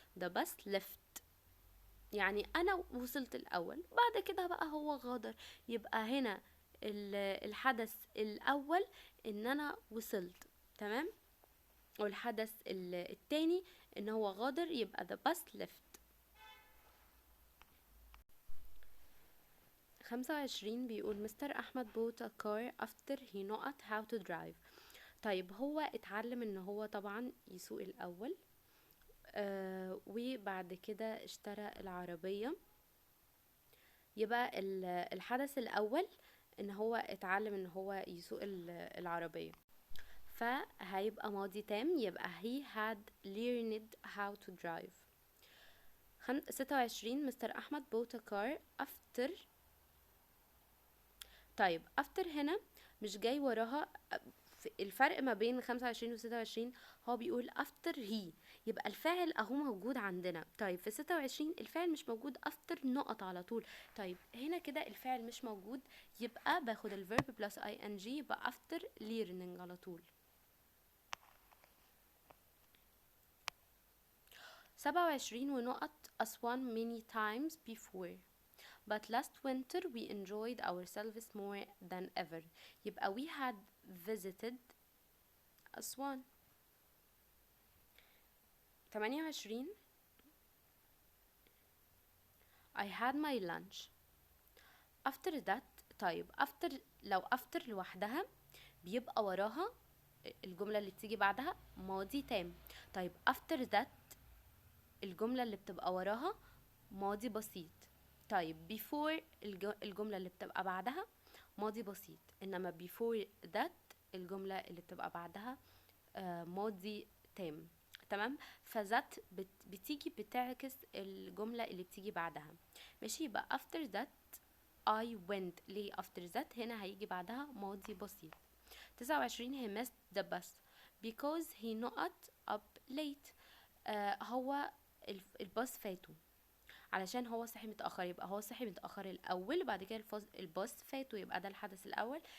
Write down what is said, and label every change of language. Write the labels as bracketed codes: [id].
[en] the bus left [ar] يعني انا وصلت الاول، بعد كده بقى هو غادر. يبقى هنا الحدث الاول ان انا وصلت، تمام، والحدث التاني ان هو غادر، يبقى [en] the bus left. 25 [ar] بيقول مستر احمد [en] bought a car after he not how to drive. [ar] طيب هو اتعلم ان هو طبعا يسوق الاول، وبعد كده اشترى العربية. يبقى الحدث الاول ان هو اتعلم ان هو يسوق العربية، فهيبقى ماضي تام، يبقى [en] he had learned how to drive. 26 Mr Ahmed bought a car after. [ar] طيب after هنا مش جاي وراها. الفرق ما بين 25 و 26 هو بيقول after he، يبقى الفاعل اهو موجود عندنا. طيب في 26 الفاعل مش موجود، after نقط على طول. طيب هنا كده الفاعل مش موجود، يبقى باخد الverb plus ing، يبقى [en] after learning [ar] على طول. [en] 27 ونقط Aswan many times before but last winter we enjoyed ourselves more than ever. [ar] يبقى [en] we had visited [ar] أسوان. [en] 28 I had my lunch after that. [ar] طيب after لو after لوحدها بيبقى وراها الجملة اللي بتيجي بعدها ماضي تام. طيب after that الجملة اللي بتبقى وراها ماضي بسيط. طيب before الجملة اللي بتبقى بعدها ماضي بسيط، انما before that الجملة اللي بتبقى بعدها ماضي تام، تمام. فذات بتيجي بتعكس الجملة اللي بتيجي بعدها، ماشي. يبقى [en] after that I went. [ar] ليه after that؟ هنا هيجي بعدها ماضي بسيط. [en] 29 he missed the bus because he not up late. [ar] هو الباص فاته علشان هو صحي متأخر. يبقى هو صحي متأخر الأول، بعد كده الباص فاته، يبقى ده الحدث الأول.